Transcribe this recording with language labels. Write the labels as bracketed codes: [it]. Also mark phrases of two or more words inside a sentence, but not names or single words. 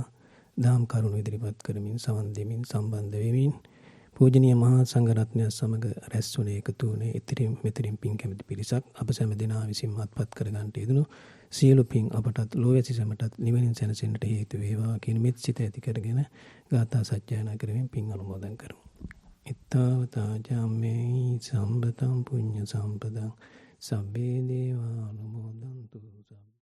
[si] දහම් කරුණු ඉදිරිපත් කරමින් සමන් දෙමින් සම්බන්ධ වෙමින් පූජනීය මහා සංඝරත්නය සමග රැස් වුණේ එකතු වුණේ ඉතිරින් මෙතරින් පින් කැමති පිරිසක් අප සෑම දෙනා විසින් මත්පත් කර ගන්නට යෙදුණු සියලු පින් අපටත් ලෝවැසි සැමටත් නිවනින් සැනසෙන්නට හේතු වේවා කියන මෙත් සිත ඇති කරගෙන ගාථා සජ්ජායනා කරමින් පින් අනුමෝදන් කරමු. [pi] ittavata jammei සම්පතං පුඤ්ඤ සම්පදං සබ්බේ දේවා අනුමෝදන්තු